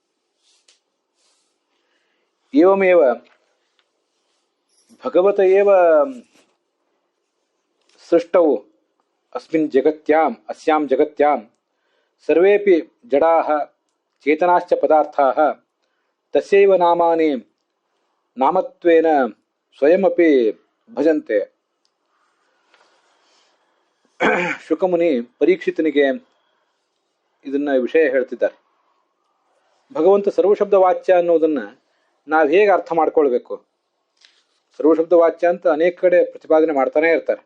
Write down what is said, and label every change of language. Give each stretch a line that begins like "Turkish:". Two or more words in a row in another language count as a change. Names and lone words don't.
Sanskrit: एवमेव भगवत एव सृष्टौ अस्मिन् जगत्याम् अस्यां जगत्यां सर्वेपि जडाः चेतनाश्च पदार्थाः तस्यैव नामानि नामत्वेन स्वयमपि भजन्ते.
Kannada: ಶುಕಮುನಿ ಪರೀಕ್ಷಿತನಿಗೆ ಇದನ್ನ ವಿಷಯ ಹೇಳ್ತಿದ್ದಾರೆ. ಭಗವಂತ ಸರ್ವಶಬ್ದ ವಾಚ್ಯ ಅನ್ನೋದನ್ನ ನಾವು ಹೇಗೆ ಅರ್ಥ ಮಾಡ್ಕೊಳ್ಬೇಕು? ಸರ್ವಶಬ್ದ ವಾಚ್ಯ ಅಂತ ಅನೇಕ ಕಡೆ ಪ್ರತಿಪಾದನೆ ಮಾಡ್ತಾನೆ ಇರ್ತಾರೆ.